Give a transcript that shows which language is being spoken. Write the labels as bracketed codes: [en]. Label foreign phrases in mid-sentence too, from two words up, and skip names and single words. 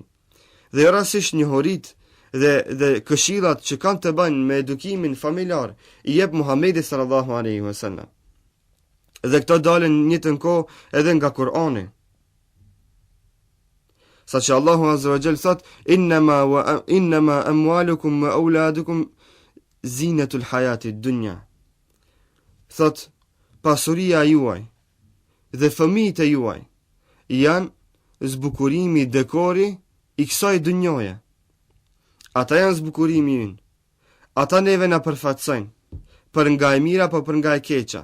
[sq] Dhe jo rastësisht njohuritë dhe këshillat që kanë të bëjnë me edukimin familjar, i jep Muhamedi [ar] صلى الله عليه وسلم. [sq] Dhe këto dalin një të kohë edhe nga Kur'ani. Saqë Allahu [ar] عز وجل [sq] thot: [ar] إنما أموالكم وأولادكم زينة الحياة الدنيا. [sq] Thot, pasuria juaj dhe fëmijët e juaj janë zbukurimi, dekori i kësaj dynjoje. Ata janë zbukurimi ynë. Ata neve na përfaqësojnë për nga e mira apo për nga e keqa.